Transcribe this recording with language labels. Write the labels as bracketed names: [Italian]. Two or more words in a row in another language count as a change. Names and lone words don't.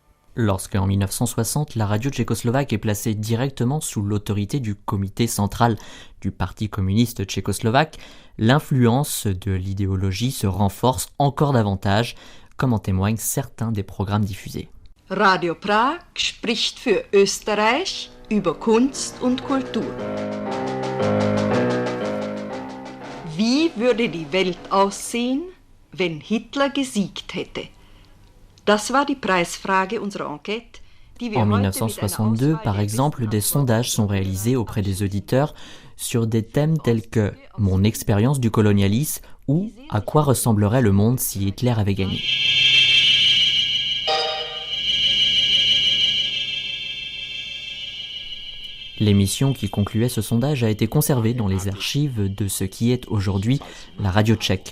[French] Lorsqu'en 1960, la radio tchécoslovaque est placée directement sous l'autorité du comité central du Parti communiste tchécoslovaque, l'influence de l'idéologie se renforce encore davantage, comme en témoignent certains des programmes diffusés. [German] Radio Prag spricht für Österreich über Kunst und Kultur. Wie würde die Welt aussehen, wenn Hitler gesiegt hätte? Das war die Preisfrage unserer Enquête. [French] En 1962, par exemple, des sondages sont réalisés auprès des auditeurs sur des thèmes tels que « Mon expérience du colonialisme » ou « À quoi ressemblerait le monde si Hitler avait gagné ». L'émission qui concluait ce sondage a été conservée dans les archives de ce qui est aujourd'hui la radio tchèque.